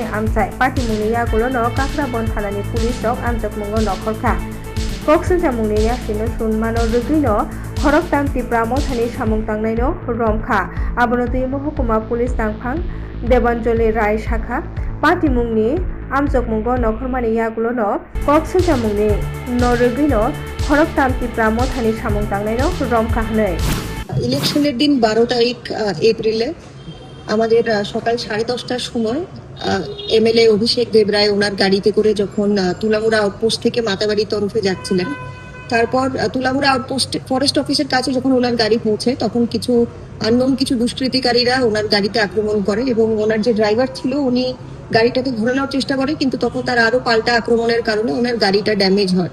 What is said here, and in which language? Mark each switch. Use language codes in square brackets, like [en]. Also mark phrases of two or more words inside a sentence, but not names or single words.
[trp] आमचाय पार्टीमुंनि यागुलोनो काक्राबन थानानि पुलिस दग आमजाकमुंगो नखरखा कक्सिदामुंनि यासिनो सुनमानो रगैनो खरक तामति प्रामथानि सामुं तांनायनो रमखा आबनोतै महकुमा पुलिस तांफां देबानजलि राय शाखा पाटिमुंनि आमजगमुंगो नखरमानि यागुलोनो कक्सिदामुंनि नरगैनो खरक तामति प्रामथानि सामुं तांनायनो रमखा हनै [bn] ইলেকশনের দিন 12 তারিখ এপ্রিলে আমাদের সকাল 10:30টার সময় এমএলএ অভিষেক দেবরায় ওনার গাড়িতে করে যখন তুলামুড়া আউটপোস্ট থেকে মাতাবাড়ির তরফে যাচ্ছিলেন, তারপর তুলামুড়া আউটপোস্ট ফরেস্ট অফিসের কাছে যখন ওনার গাড়ি পৌঁছে তখন কিছু আননোন কিছু দুষ্কৃতিকারীরা ওনার গাড়িতে আক্রমণ করে এবং ওনার যে ড্রাইভার ছিল উনি গাড়িটাকে ঘোরানোর চেষ্টা করে, কিন্তু তখন তার আরো পাল্টা আক্রমণের কারণে ওনার গাড়িটা ড্যামেজ হয়।